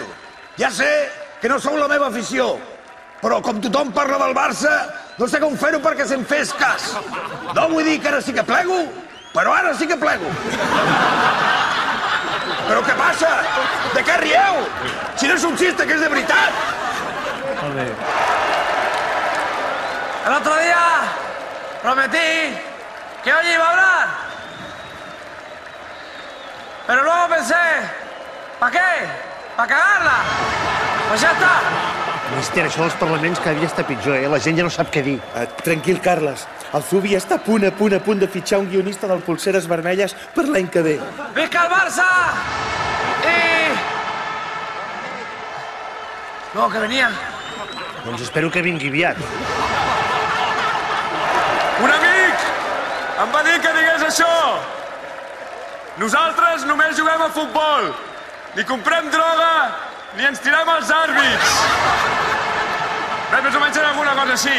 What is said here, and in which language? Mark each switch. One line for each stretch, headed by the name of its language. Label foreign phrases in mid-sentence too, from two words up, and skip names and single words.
Catalan: Ja sé que no sou la meva afició, però com tothom parla del Barça, no sé com fer-ho perquè se'n fes cas. No vull dir que ara sí que plego, però ara sí que plego. Però què passa? De què rieu? Si no és un xiste, que és de veritat. Molt bé.
Spanish: El otro día prometí que hoy iba a hablar. Pero luego pensé, ¿para qué? ¿Para cagarla? Pues ya está.
Catalan: Míster, això dels parlaments cada dia està pitjor, eh? La gent ja no sap què dir. Tranquil, Carles. El Zubi està a punt de fitxar un guionista del Polseres Vermelles per l'any que ve. ¡Visca el Barça!
Spanish: Y... No, que venía.
Catalan: Doncs espero que vingui aviat. Un amic em va dir que digués això. Nosaltres només juguem a futbol. Ni comprem droga, ni ens tirem als àrbits. Bé, més o menys era alguna cosa així.